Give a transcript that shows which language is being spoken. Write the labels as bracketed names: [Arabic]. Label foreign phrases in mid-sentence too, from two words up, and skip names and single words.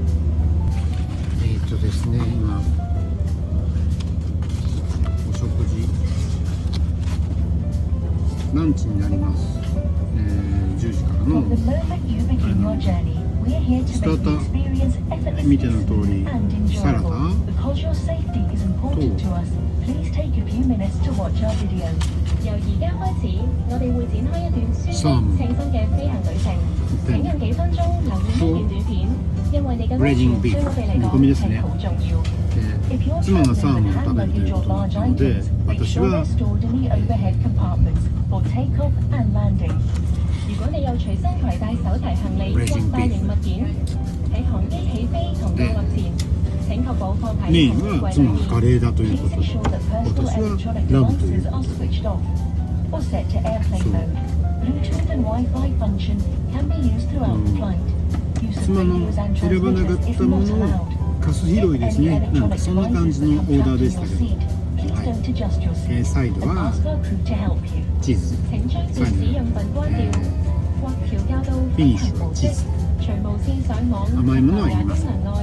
[Japanese] ですね、今お食事ランチになります。10時からのスターター見ての通りサラダと [Cantonese] 由而家開始，我哋會展開一段舒適、清新嘅飛行旅程。請用幾分鐘留意呢段短片，因為你嘅安全對我哋嚟講係好重要。 [Japanese] 妻がサーモンを食べるということなので、私は [Cantonese] 如果你有隨身攜帶手提行李或大型物件，喺航機起飛同降落前，請確保放喺 [Japanese] メインは妻がカレーだということで、私はラムということで、そう妻の選ばなかったものをカス拾いですね。なんかそんな感じのオーダーでしたけど、はい、サイドはチーズ、サイド、フィニッシュはチーズ、甘いものはいりません。